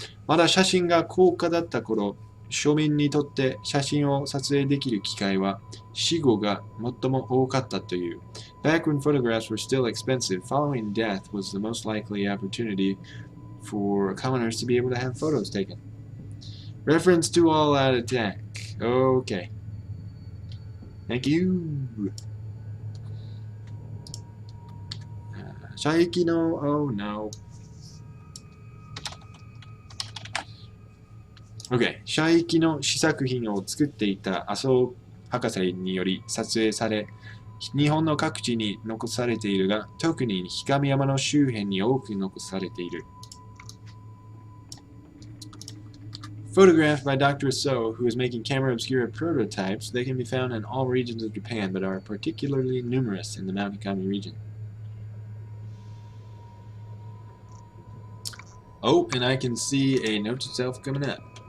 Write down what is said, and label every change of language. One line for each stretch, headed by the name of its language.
Japanese: まだ写真が高価だった頃、庶民にとって写真を撮影できる機会は死後が最も多かったという。
English: Back when photographs were still expensive, following death was the most likely opportunity for commoners to be able to have photos taken. Reference to all out attack. Okay. Thank you.
Japanese: Shaiki no,
English: oh no. Okay.
Japanese: 射撃の試作品を作っていた麻生博士により撮影され、日本の各地に残されているが、特に氷上山の周辺に多く残されている。
English: Photographed by Dr. So, who is making camera obscura prototypes, they can be found in all regions of Japan, but are particularly numerous in the Mount Ikami region. Oh, and I can see a note to self coming up.